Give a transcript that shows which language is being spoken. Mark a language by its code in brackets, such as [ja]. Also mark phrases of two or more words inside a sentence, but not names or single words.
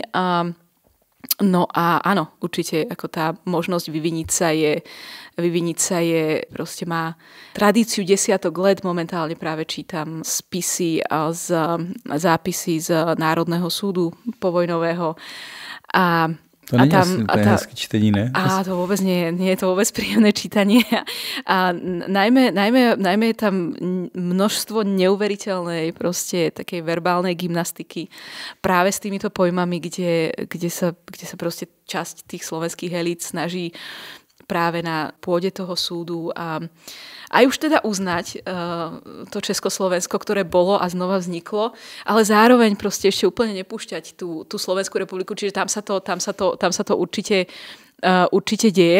[sk] No a áno, určite ako tá možnosť vyviniť sa je, proste má tradíciu desiatok let. Momentálne práve čítam zápisy z Národného súdu povojnového. [cs] To není asi úplně hezký čtení, ne? [sk] To vôbec nie je to vôbec príjemné čítanie. A najmä je tam množstvo neuveriteľnej proste takej verbálnej gymnastiky práve s týmito pojmami, kde sa proste časť tých slovenských elít snaží práve na pôde toho súdu a aj už teda uznať to Československo, ktoré bolo a znova vzniklo, ale zároveň proste ešte úplne nepúšťať tú Slovenskú republiku, čiže tam sa to určite deje.